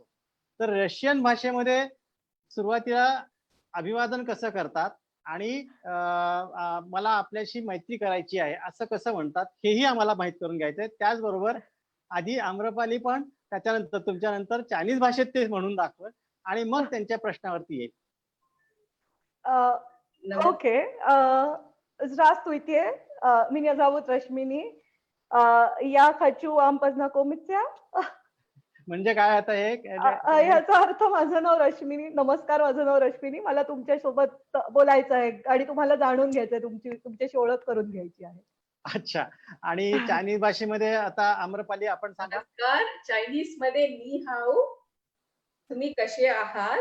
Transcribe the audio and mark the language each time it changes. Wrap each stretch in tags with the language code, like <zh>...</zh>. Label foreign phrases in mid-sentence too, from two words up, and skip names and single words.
<mr>तर रशियन भाषेमध्ये सुरुवातीला अभिवादन कसं करतात आणि मला आपल्याशी मैत्री करायची आहे असं कसं म्हणतात हेही आम्हाला माहित करून घ्यायचंय. त्याचबरोबर आधी आम्रपाली पण त्याच्यानंतर तुमच्यानंतर चायनीज भाषेत ते म्हणून दाखवत आणि मग त्यांच्या प्रश्नावरती येईल.</mr> <ru>Окей. Здравствуйте. Меня зовут Рашмини. Я хочу вам познакомиться.</ru> <mr>म्हणजे काय आता हे ह्याचा अर्थ माझं नाव रश्मिनी, नमस्कार, माझं नाव रश्मिनी, मला तुमच्यासोबत बोलायचं आहे आणि तुम्हाला जाणून घ्यायचंय, तुमच्याशी ओळख करून घ्यायची आहे. अच्छा. आणि चायनीज भाषेमध्ये आता आम्रपाली आपण सांगा. नमस्कार. चायनीज मध्ये</mr> <zh>你好.</zh> <mr>तुम्ही कसे आहात?</mr>